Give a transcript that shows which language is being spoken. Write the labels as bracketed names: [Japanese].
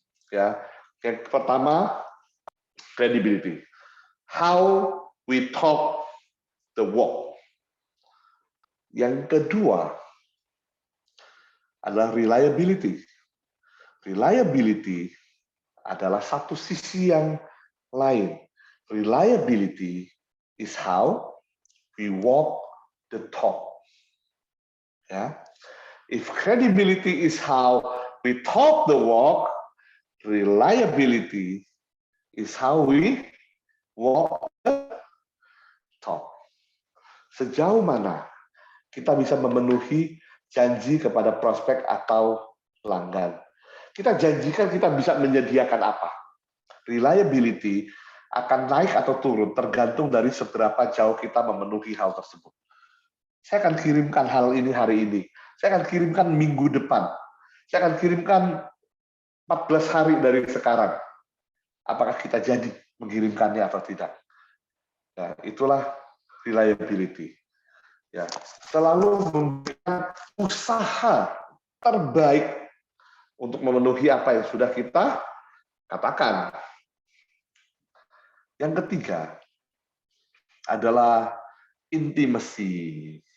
[Indonesian] Ya, yang pertama credibility. [English] How we talk the walk. [Indonesian] Yang kedua adalah reliability. Reliability adalah satu sisi yang lain. [English] Reliability is how we walk the talk. Ya. If credibility is how we talk the walk, reliability is how we walk the talk. [Indonesian] Sejauh mana kita bisa memenuhi janji kepada prospek atau pelanggan. Kita janjikan kita bisa menyediakan apa. Reliability akan naik atau turun tergantung dari seberapa jauh kita memenuhi hal tersebut. Saya akan kirimkan hal ini hari ini. Saya akan kirimkan minggu depan. Saya akan kirimkan 14 hari dari sekarang. Apakah kita jadi mengirimkannya atau tidak? Nah, itulah reliability. Ya, selalu memberikan usaha terbaik untuk memenuhi apa yang sudah kita katakan. Yang ketiga adalah intimacy.